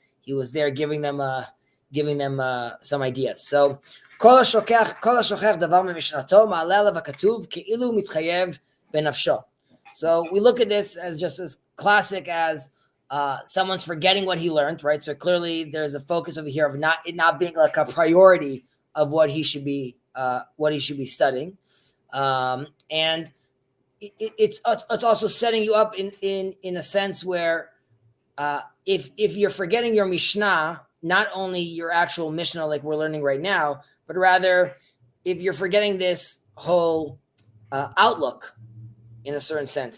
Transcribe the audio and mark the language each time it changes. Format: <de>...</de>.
<en>He was there giving them some ideas.</en> <he>So כל השוכח דבר ממשנתו מעלה עליו הכתוב כאילו מתחייב בנפשו.</he> <en>So we look at this as just as classic as someone's forgetting what he learned, right? So clearly there's a focus over here of it not being like a priority of what he should be studying, and it's also setting you up in a sense where if you're forgetting your Mishnah, not only your actual Mishnah like we're learning right now, but rather if you're forgetting this whole outlook in a certain sense.</en>